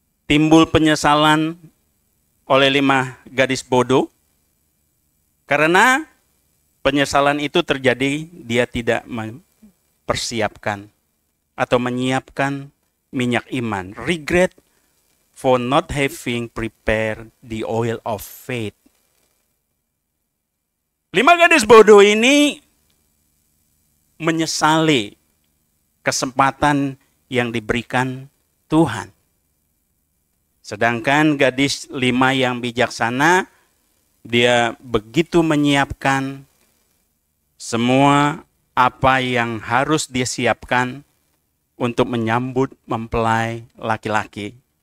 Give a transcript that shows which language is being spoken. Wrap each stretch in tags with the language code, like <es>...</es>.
<id>Timbul penyesalan oleh 5 gadis bodoh, karena penyesalan itu terjadi dia tidak mempersiapkan atau menyiapkan minyak iman.</id> <en>Regret for not having prepared the oil of faith.</en> <id>5 gadis bodoh ini menyesali kesempatan yang diberikan Tuhan. Sedangkan gadis 5 yang bijaksana, dia begitu menyiapkan semua apa yang harus dia siapkan untuk menyambut mempelai laki-laki.</id>